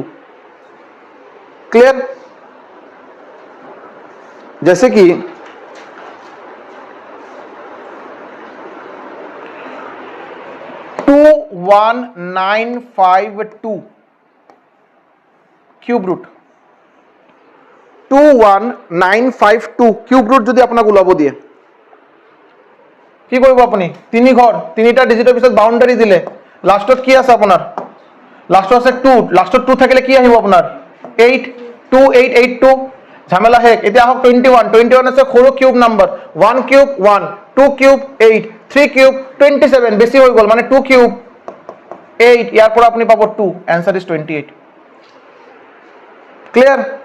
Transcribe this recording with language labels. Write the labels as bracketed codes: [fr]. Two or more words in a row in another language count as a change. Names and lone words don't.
[hi] क्लियर? जैसे कि 21952 क्यूब रूट, 21952 क्यूब रूट [as] যদি আপোনাক ওলাব দিয়ে কি কৰিব আপুনি? তিনি ঘৰ তিনিটা ডিজিটৰ পিছত বাউন্ডাৰী দিলে, লাষ্টত কি আছে আপোনাৰ? লাষ্টত আছে 2, লাষ্টত 2 থাকিলে কি আহিব আপোনাৰ? 8 2 8 8 2। ঝামেলা শেষ। এতিয়া আহক 21 আছে সৰু কিউব নাম্বার। 1 क्यूब 1, 2 क्यूब 8, 3 क्यूब 27 বেশি হৈ গল, মানে 2 क्यूब 8, ইয়াৰ পৰা আপুনি পাব 2। [en] Answer is 28. [hi] क्लियर?